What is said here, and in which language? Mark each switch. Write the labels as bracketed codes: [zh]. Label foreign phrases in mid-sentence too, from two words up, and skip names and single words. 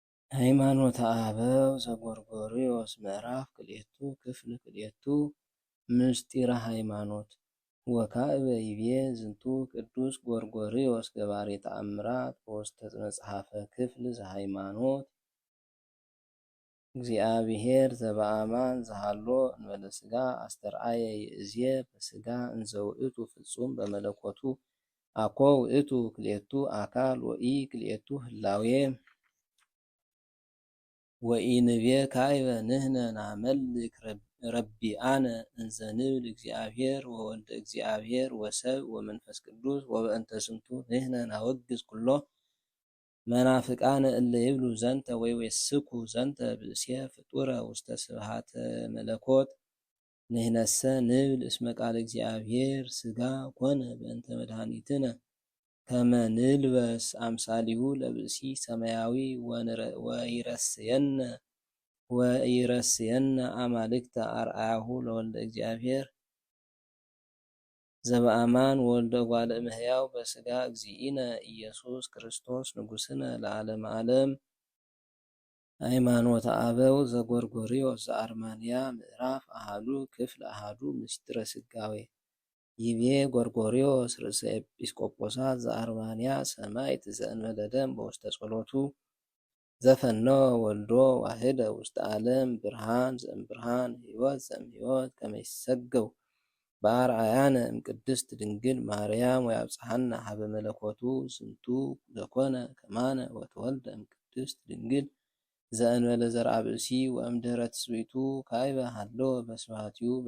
[gez] ሃይማኖተ አበው ዘጎርጎርዮስ ምዕራፍ ክልኤቱ ክፍል ክልኤቱ ምስጢረ ሃይማኖት ወካዕበ ይቤ ዝንቱ ቅዱስ ጎርጎርዮስ ገባሬ ተአምራት በውስተ መጽሐፈ ክፍል ዘሃይማኖት እግዚአብሔር ዘበአማን ዘሃሎ እንበለ ሥጋ አስተርአየ ይእዜ በሥጋ እንዘ ውእቱ ፍጹም በመለኮቱ አኮ ውእቱ ክልኤቱ አካል ወኢ ክልኤቱ ህላዌ ወኢንቤ ካዕበ ንሕነ ናመልክ ረቢአነ እንዘ ንብል እግዚአብሔር ወወልደ እግዚአብሔር ወሰብ ወመንፈስ ቅዱስ ወበእንተ ዝንቱ ንሕነ ናወግዝ ኩሎ መናፍቃነ እለ ይብሉ ዘንተ ወይዌስኩ ዘንተ ብእሴ ፍጡረ ውስተ ስብሐተ መለኮት ንሕነሰ ንብል እስመ ቃለ እግዚአብሔር ሥጋ ኮነ በእንተ መድኃኒትነ ከመ ንልበስ አምሳሊሁ ለብእሲ ሰማያዊ ወይረስየነ አማልክተ አርአያሁ ለወልደ እግዚአብሔር ዘበአማን ወልደ እጓለ እመሕያው በሥጋ እግዚእነ ኢየሱስ ክርስቶስ ንጉሥነ ለዓለመ ዓለም። ሃይማኖተ አበው ዘጎርጎርዮስ ዘአርማንያ ምዕራፍ አሃዱ ክፍል አሃዱ ምስጢረ ሥጋዌ ይቤ ጎርጎርዮስ ርእሰ ኤጲስቆጶሳት ዘአርማንያ ሰማዕት ዘእንበለ ደም በውስተ ጸሎቱ ዘፈነወ ወልዶ ዋህደ ውስተ ዓለም ብርሃን ዘእምብርሃን ሕይወት ዘእምሕይወት ከመ ይሰገው በአርአያነ እምቅድስት ድንግል ማርያም ወያብጽሐነ ሀበ መለኮቱ ዝንቱ ዘኮነ ከማነ ወተወልደ እምቅድስት ድንግል ዘእንበለ ዘርአ ብእሲ ወእምድኅረ ትስብእቱ ካዕበ ሀለወ በስብሐቲሁ